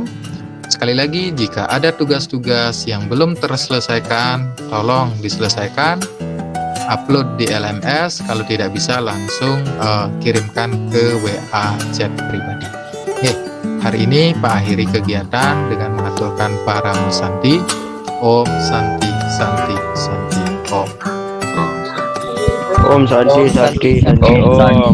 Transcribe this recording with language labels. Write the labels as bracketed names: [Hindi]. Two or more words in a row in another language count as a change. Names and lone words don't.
[Indonesian] Sekali lagi, jika ada tugas-tugas yang belum terselesaikan, tolong diselesaikan, upload di LMS, kalau tidak bisa langsung kirimkan ke WA chat pribadi. Oke, hari ini Pak akhiri kegiatan dengan mengaturkan para musanti. [Sanskrit] Om Santi, Santi, Santi, Om. Om Santi, Santi, Santi, Om.